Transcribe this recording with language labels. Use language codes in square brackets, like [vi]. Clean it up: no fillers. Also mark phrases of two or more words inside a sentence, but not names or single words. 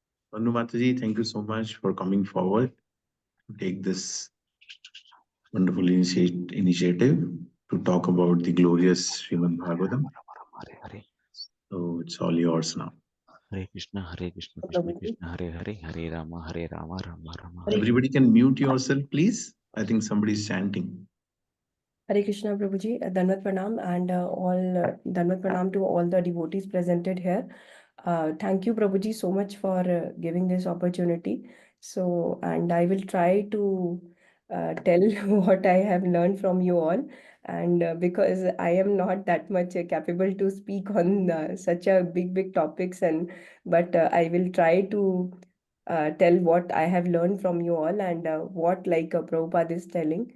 [en] Anu Mataji, thank you so much for coming forward to take this wonderful initiative to talk about the glorious Srimad Bhagavatam. Hare Hare. So it's all yours now. Hare Krishna, Krishna प्रभु जी। Krishna, Hare Hare, Hare Rama, Rama Rama, हरे Hare. Everybody can mute yourself, please. I think somebody is chanting. [hi] हरे कृष्णा प्रभु जी, दंडवत प्रणाम [en] and all [hi] दंडवत प्रणाम [en] to all the devotees presented here. Thank you Prabhu ji so much for giving this opportunity. So and I will try to tell what I have learned from you all, and because I am not that much capable to speak on such a big topics, and but I will try to tell what I have learned from you all, and what like Prabhupada is telling.